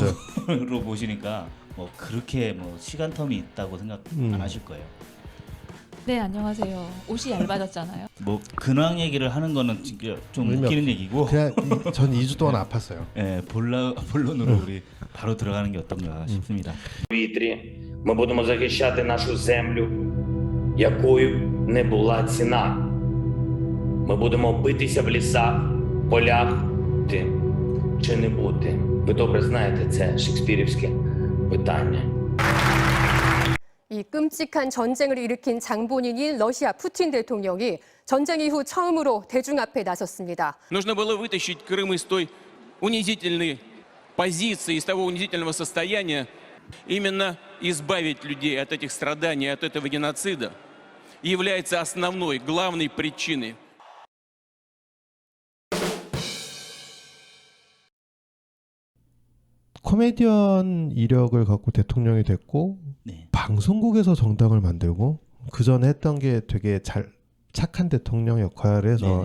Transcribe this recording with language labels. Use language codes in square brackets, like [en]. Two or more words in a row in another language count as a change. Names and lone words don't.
[ko] 유튜브로 보시니까 뭐 그렇게 뭐 시간 텀이 있다고 생각 안 하실 거예요. 네, 안녕하세요. 옷이 얇아졌잖아요. 뭐 근황 얘기를 하는 거는 진짜 좀 의미 웃기는 얘기고, 그냥 전 2주 동안 아팠어요. 예, 본론으로 우리 바로 들어가는 게 어떤가 싶습니다. [uk] Вітрі ми будемо захищати нашу землю, якою не була ціна. Ми будемо битися в лісах, полях, бути чи не бути. Ви добре знаєте, це шекспірівське питання. [ko] 이 끔찍한 전쟁을 일으킨 장본인인 러시아 푸틴 대통령이 전쟁 이후 처음으로 대중 앞에 나섰습니다. [ru] Нужно было вытащить Крым из той унизительной позиции, из того унизительного состояния, именно избавить людей от этих страданий, от этого геноцида, является основной, главной причиной. [ko] 코미디언 이력을 갖고 대통령이 됐고 네. 방송국에서 정당을 만들고 그 전에 했던 게 되게 착한 대통령 역할을 해서